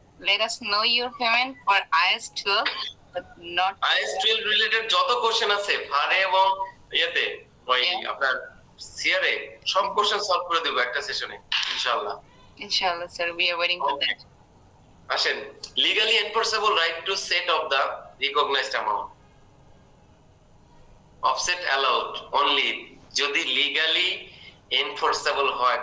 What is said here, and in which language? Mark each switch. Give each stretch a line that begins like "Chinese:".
English: Let us know your payment for IS 12, but not
Bangla: IS 12 related যত question আছে ফারে এবং ইয়েতে ওই আপনার সিআরএ সব কোশ্চেন সলভ করে দেব একটা সেশনে ইনশাআল্লাহ।
English: Inshallah sir, we are waiting for that.
Bangla: আসেন,
English: legally enforceable right to set of the recognized amount. Offset allowed only যদি legally enforceable হয়।